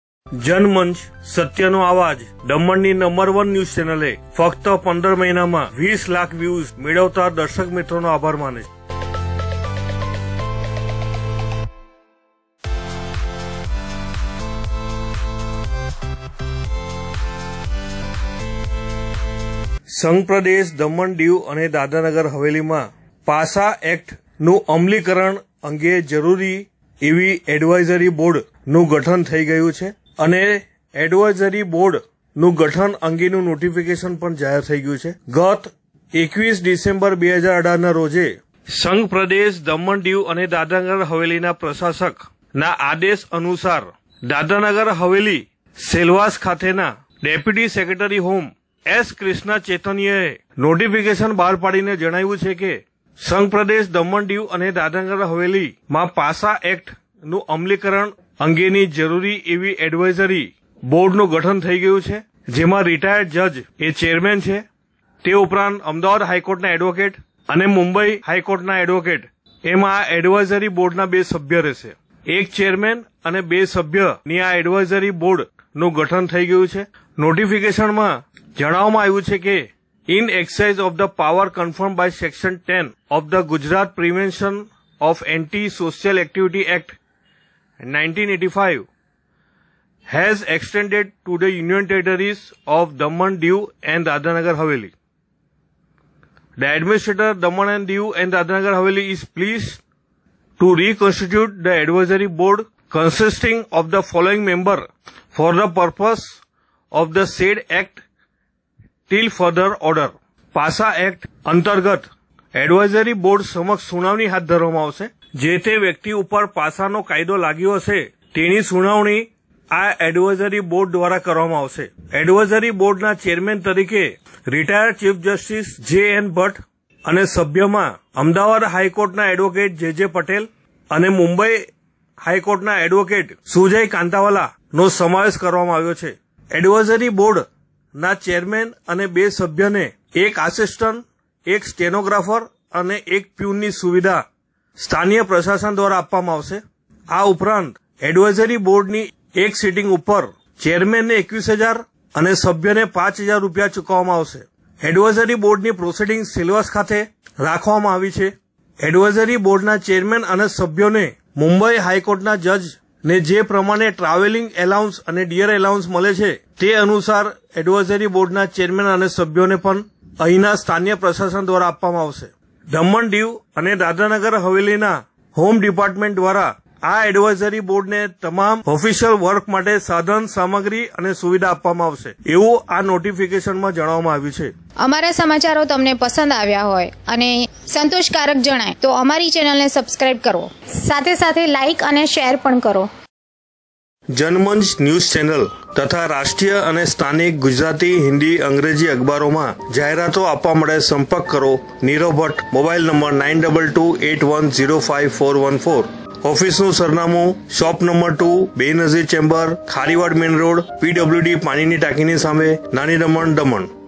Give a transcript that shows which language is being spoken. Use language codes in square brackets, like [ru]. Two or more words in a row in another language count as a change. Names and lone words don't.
[gu] જનમંચ સત્યનો આવાજ દમણની નંબર 1 ન્યૂઝ ચેનલે ફક્ત 15 મહિનામાં 20 લાખ વ્યૂઝ મેળવતા દર્શક મિત્રોનો આભાર માને છે। સંઘ પ્રદેશ દમણ દીવ અને દાદરાનગર હવેલી મેં પાસા એક્ટ નુ અમલીકરણ અંગે જરૂરી એવી [en] advisory board [gu] નુ ગઠન થઈ ગયું છે અને [en] advisory board [gu] નુ ગઠન અંગેનુ નોટિફિકેશન પણ જાહિર થઈ ગયું છે। ગત 21 ડિસેમ્બર 2018 ના રોજે સંઘ પ્રદેશ દમણ દીવ અને દાદરાનગર હવેલીના પ્રશાસક ના આદેશ અનુસાર દાદરાનગર હવેલી સેલવાસ ખાતેના [en] deputy secretary home [gu] એસ કૃષ્ણા ચૈતન્યએ નોટિફિકેશન બહાર પાડીને જણાવ્યું છે કે સંઘ પ્રદેશ દમણ દીવ અને દાદરાનગર હવેલી મેં પાસા એક્ટ નુ અમલીકરણ અંગેની જરૂરી એવી [en] advisory board [gu] નુ ગઠન થઈ ગયું છે, જેમાં [en] retired judge [gu] એ ચેરમેન છે। તે ઉપરાંત અમદાવાદ હાઈકોર્ટના એડવોકેટ અને મુંબઈ હાઈકોર્ટના એડવોકેટ એમાં એડવાઇઝરી બોર્ડના 2 સભ્ય રહેશે। એક ચેરમેન અને 2 સભ્યની આ [en] advisory board [gu] નુ ગઠન થઈ ગયું છે। નોટિફિકેશન મેં જણાવવામાં આવ્યું છે કે [en] in exercise of the power confirmed by Section 10 of the Gujarat Prevention of Anti-Social Activity Act 1985 has extended to the Union Territories of Daman, Diu and Dadranagar Haveli. The Administrator Daman and Diu and Dadranagar Haveli is pleased to reconstitute the Advisory Board consisting of the following member for the purpose of the said Act till further order। [gu] પાસા એક્ટ અંતર્ગત [en] advisory board [gu] સમક્ષ સુનાવણી હાથ ધરવામાં આવશે। જે તે વ્યક્તિ ઉપર પાસાનો કાયદો લાગ્યો હશે તેની સુનાવણી આ [en] advisory board [gu] દ્વારા કરવામાં આવશે। એડવાઇઝરી બોર્ડના ચેરમેન તરીકે [en] retired chief justice J.N. [gu] ભટ્ટ અને સભ્યમાં અમદાવાદ હાઈકોર્ટના એડવોકેટ જે.જે. પટેલ અને મુંબઈ હાઈકોર્ટના એડવોકેટ સુજય કાંતાવાલા નો સમાવેશ કરવામાં આવ્યો છે। [en] advisory board [gu] ના ચેરમેન અને 2 સભ્યને એક આસિસ્ટંટ, એક સ્ટેનોગ્રાફર અને એક પ્યૂનની સુવિધા સ્થાનીય પ્રશાસન દ્વારા આપવામાં આવશે। આ ઉપરાંત એડવાઇઝરી બોર્ડની એક સીટિંગ ઉપર ચેરમેનને 21,000 અને સભ્યને 5,000 રૂપિયા ચૂકવવામાં આવશે। એડવાઇઝરી બોર્ડની પ્રોસીડિંગ સિલવાસ ખાતે રાખવામાં આવી છે। એડવાઇઝરી બોર્ડના ચેરમેન અને સભ્યોને મુંબઈ હાઈકોર્ટના જજ ને જે પ્રમાણે [en] travelling allowance [gu] અને [en] dear allowance [gu] મળે છે તે અનુસાર એડવાઇઝરી બોર્ડના ચેરમેન અને સભ્યોને પણ અહીંના સ્થાનીય પ્રશાસન દ્વારા આપવામાં આવશે। દમણ દીવ અને દાદરાનગર હવેલીના [en] home department [gu] દ્વારા આ [en] advisory board [gu] ને તમામ [en] official work [gu] માટે સાધન સામગ્રી અને સુવિધા આપવામાં આવશે એવું આ નોટિફિકેશન મેં જણાવવામાં આવ્યું છે। અમારા સમાચારો તમને પસંદ આવ્યા હોય અને સંતોષકારક જણાય તો અમારી ચેનલને સબ્સક્રાઇબ કરો, સાથે સાથે લાઇક અને શેર પણ કરો। જનમંચ ન્યૂઝ ચૈનલ તથા રાષ્ટ્રીય અને સ્થાનિક ગુજરાતી, હિંદી, અંગ્રેજી [hi] अखबारों में [gu] જાહેરાતો આપવા માટે સંપર્ક કરો નીરવ ભટ્ટ, મોબાઇલ નંબર 9228105414। ઑફિસનું સરનામું શોપ નંબર 2, બેનઝીર ચેમ્બર, ખારીવાડ મેઇન રોડ, PWD પાણીની ટાંકીની સામે, નાની દમણ, દમણ।